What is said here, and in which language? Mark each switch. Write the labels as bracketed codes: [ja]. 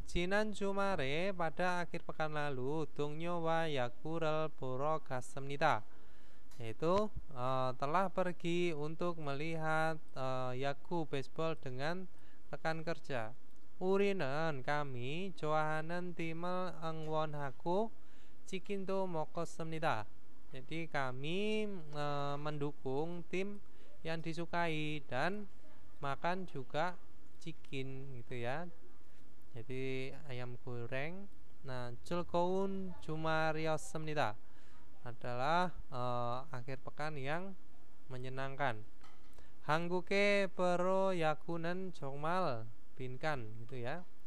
[ko] 지난 주말에 [id] pada akhir pekan lalu [ko] 동료와 야구를 보러 갔습니다. [id] Yaitu telah pergi untuk melihat yaku baseball dengan rekan kerja. [ko] 우리는 [id] kami [ko] 좋아하는 팀을 응원하고 치킨도 먹었습니다. [id] Jadi kami mendukung tim yang disukai dan makan juga chicken gitu ya. Jadi ayam goreng. [ko] Nah, 즐거운 주말이었습니다. [id] Adalah akhir pekan yang menyenangkan. [ko] 한국의 프로야구는 정말 빈칸 [id] gitu ya.